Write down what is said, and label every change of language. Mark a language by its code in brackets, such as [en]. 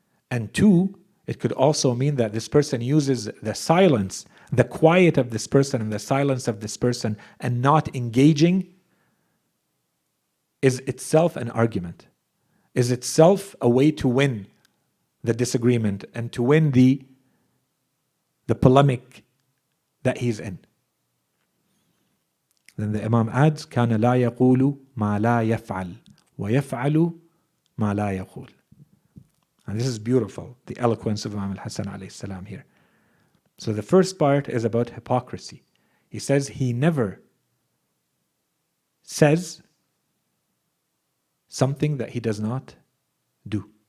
[en] And two, it could also mean that this person uses the silence, the quiet of this person and the silence of this person, and not engaging is itself an argument, is itself a way to win the disagreement and to win the polemic that he's in. Then the Imam adds, [ar] كان لا يقول ما لا يفعل ويفعل ما لا يقول. [en] And this is beautiful, the eloquence of Imam al-Hasan alayhi salam here. So the first part is about hypocrisy. He says he never says something that he does not do.